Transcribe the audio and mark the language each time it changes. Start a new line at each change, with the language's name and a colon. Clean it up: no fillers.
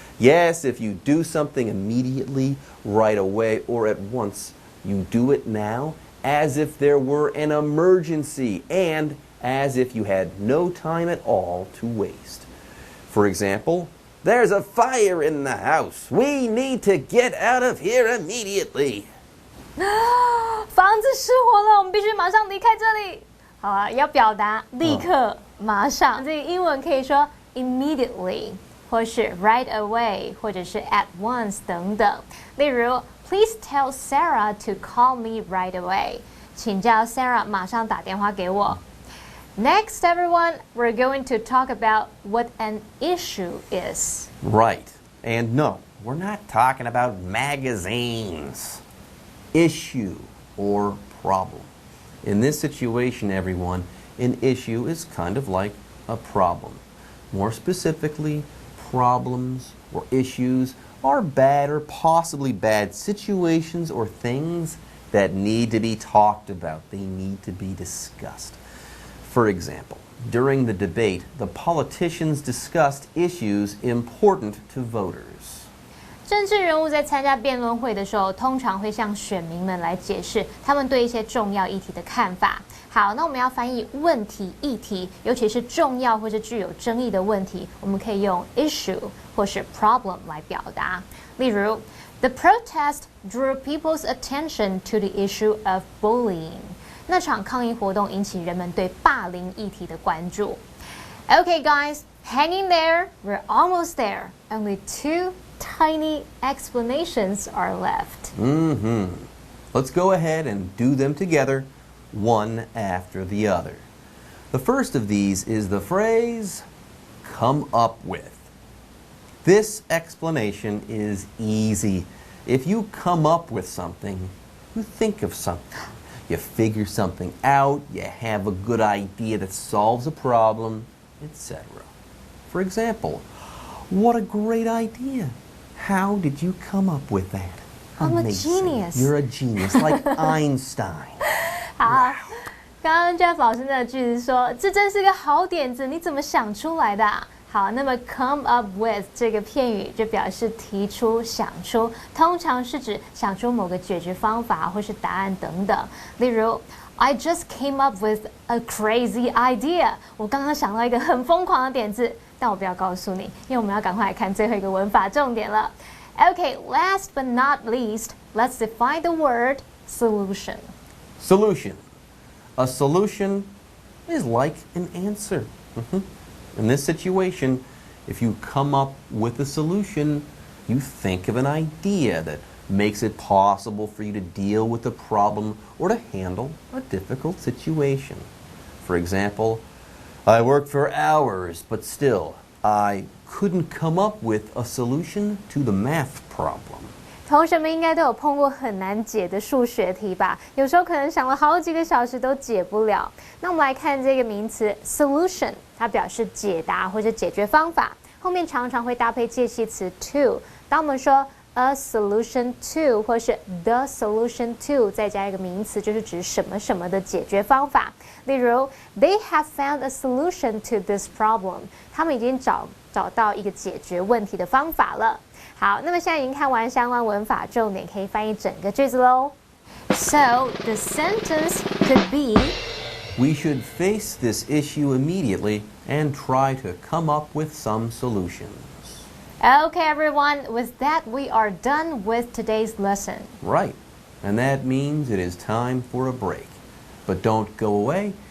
English: Yes, if you do something immediately, right away, or at once, you do it now as if there were an emergency and as if you had no time at all to waste. For example, there's a fire in the house. We need to get out of here immediately.
Chinese: 房子失火了，我们必须马上离开这里。好啊，要表达立刻、马上，这个英文可以说 immediately。或是
English: right away，
Chinese: 或者是
English: at once
Chinese: 等等。例如
English: ，Please tell Sarah to call me right away。
Chinese: 请叫 Sarah 马上打电话给我。
English: Next, everyone, we're going to talk about what an issue is. Right. And no, we're not talking about magazines. issue or problem. In this situation, everyone, an issue is kind of like a problem. More specifically, problems or issues are bad or possibly bad situations or things that need to be talked about. They need to be discussed. For example, during the debate, the politicians discussed issues important to voters.
Chinese: 政治人物在参加辩论会的时候，通常会向选民们来解释他们对一些重要议题的看法。好，那我们要翻译问题、议题，尤其是重要或是具有争议的问题，我们可以用 issue 或是 problem 来表达。例如，The protest drew people's attention to the issue of bullying。那场抗议活动引起人们对霸凌议题的关注。
English: Okay, guys, hang in there. We're almost there. Only 2 tiny explanations are left. Let's go ahead and do them together, one after the other. The first of these is the phrase, come up with. This explanation is easy. If you come up with something, you think of something. You figure something out, you have a good idea that solves a problem, etc. For example, what a great idea. How did you come up with that? I'm Amazing. a genius. You're a genius, like Einstein.
Chinese: 好，刚刚 Jeff 老师那个句子说，这真是个好点子，你怎么想出来的啊？好，那么
English: come up with
Chinese: 这个片语就表示提出、想出，通常是指想出某个解决方法或是答案等等。例如
English: I just came up with a crazy idea.
Chinese: 我刚刚想到一个很疯狂的点子，但我不要告诉你，因为我们要赶快来看最后一个文法重点了。
English: Okay, last but not least, let's define the word solution. Solution. A solution is like an answer. In this situation, if you come up with a solution, you think of an idea that makes it possible for you to deal with a problem or to handle a difficult situation. For example, I worked for hours, but still, I couldn't come up with a solution to the math problem.
Chinese: 同学们应该都有碰过很难解的数学题吧？有时候可能想了好几个小时都解不了。那我们来看这个名词 solution， 它表示解答或者解决方法，后面常常会搭配介系词 to。当我们说
English: a solution to
Chinese: 或是
English: the solution to
Chinese: 再加一个名词，就是指什么什么的解决方法。例如
English: They have found a solution to this problem。
Chinese: 他们已经找到一个解决问题的方法了。好，那么现在已经看完相关文法重点，可以翻译整个句子喽。
English: So the sentence could be, We should face this issue immediately and try to come up with some solutions. Okay, everyone, with that we are done with today's lesson. Right. And that means it is time for a break. But don't go away.